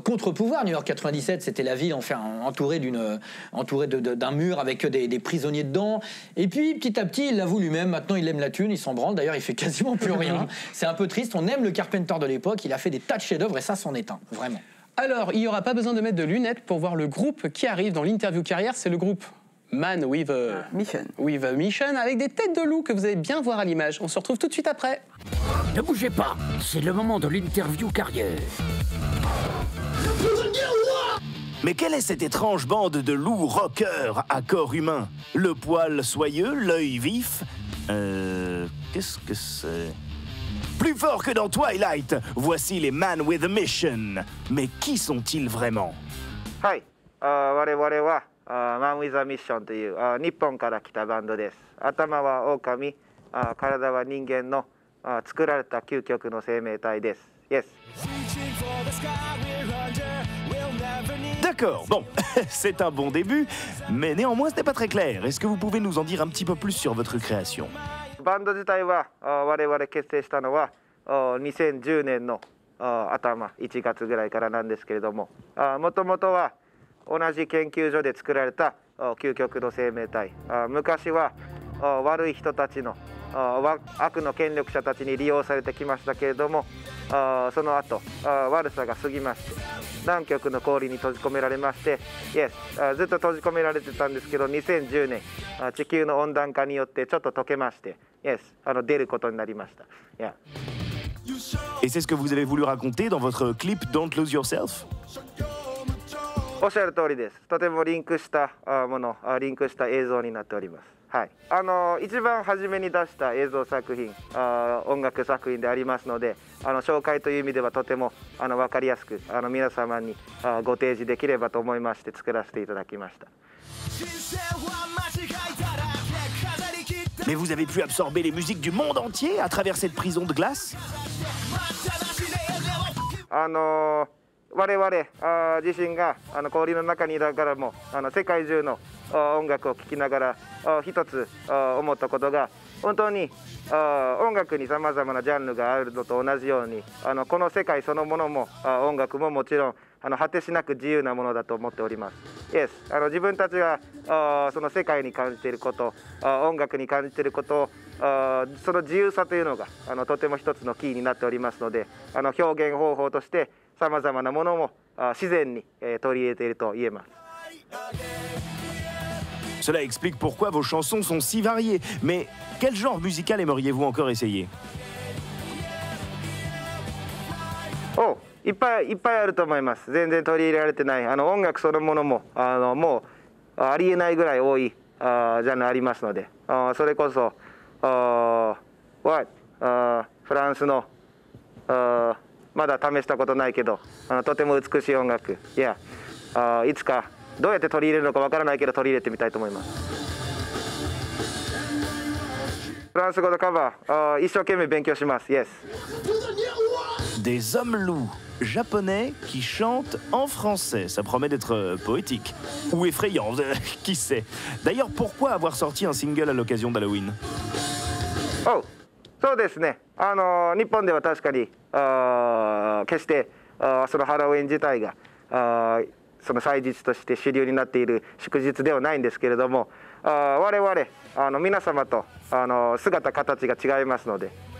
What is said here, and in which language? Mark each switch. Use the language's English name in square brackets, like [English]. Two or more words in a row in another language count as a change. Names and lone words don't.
[French] New York 97, c'était la ville entourée d'un mur avec des prisonniers dedans. Et puis, petit à petit, il l'avoue lui-même. Maintenant, il aime la thune, il s'en branle. D'ailleurs, il fait quasiment plus rien. C'est un peu triste. On aime le Carpenter de l'époque. Il a fait des tas de chefs-d'œuvre et ça s'en est un, vraiment. Alors, il n'y aura pas besoin de mettre de lunettes pour voir le groupe qui arrive dans l'interview carrière. C'est le groupe Man with a Mission, avec des têtes de loup que vous allez bien voir à l'image. On se retrouve tout de suite après. Ne bougez pas, c'est le moment de l'interview carrière. Mais quelle est cette étrange bande de loups rockers à corps humain? Le poil soyeux, l'œil vif. Qu'est-ce que c'est? Plus fort que dans Twilight, voici les Man with a Mission. Mais qui sont-ils vraiment? [Japanese] はい、我々はマン・ウィザ・ミッションという日本から来たバンドです。頭は狼、体は人間の作られた究極の生命体です。Yes. [French] D'accord, bon, c'est un bon début, mais néanmoins ce n'est pas très clair. Est-ce que vous pouvez nous en dire un petit peu plus sur votre création? [Japanese] バンド自体は我々結成したのは2010年の頭1月ぐらいからなんですけれども、もともとは同じ研究所で作られた究極の生命体。昔は悪い人たちの悪の権力者たちに利用されてきましたけれども、その後悪さが過ぎまして南極の氷に閉じ込められまして、ずっと閉じ込められてたんですけど、2010年地球の温暖化によってちょっと溶けまして、出ることになりました。 [French] Et c'est ce que vous avez voulu raconter dans votre clip Don't Lose Yourself? [Japanese] おっしゃる通りです。とてもリンクしたリンクした映像になっております。はい、一番初めに出した映像作品、音楽作品でありますので、紹介という意味ではとても分かりやすく皆様にご提示できればと思いまして作らせていただきました。 [French] Mais vous avez pu absorber les musiques du monde entier à travers cette prison de glace? [Japanese] 我々自身が氷の中にいながらも世界中の音楽を聴きながら一つ思ったことが、本当に音楽にさまざまなジャンルがあるのと同じようにこの世界そのものも音楽ももちろん果てしなく自由なものだと思っております。自分たちがその世界に感じていること、音楽に感じていることその自由さというのがとても一つのキーになっておりますので、表現方法としてさまざまなものも自然に取り入れていると言えます。 [French] Cela explique pourquoi vos chansons sont si variées. Mais quel genre musical aimeriez-vous encore essayer? [Japanese] いっぱいあると思います。全然取り入れられてない音楽そのものももうありえないぐらい多いジャンルありますので、それこそフランスのまだ試したことないけどとても美しい音楽、いつかどうやって取り入れるのかわからないけど取り入れてみたいと思います。フランス語のカバー一生懸命勉強します。 [French] Des hommes loups japonais qui chantent en français. Ça promet d'être poétique. Ou effrayant, qui sait. D'ailleurs, pourquoi avoir sorti un single à l'occasion d'Halloween? [Japanese] そうですね。日本では確かに決してそのハロウィン自体がその祭日として主流になっている祝日ではないんですけれども、我々皆様と姿形が違いますので、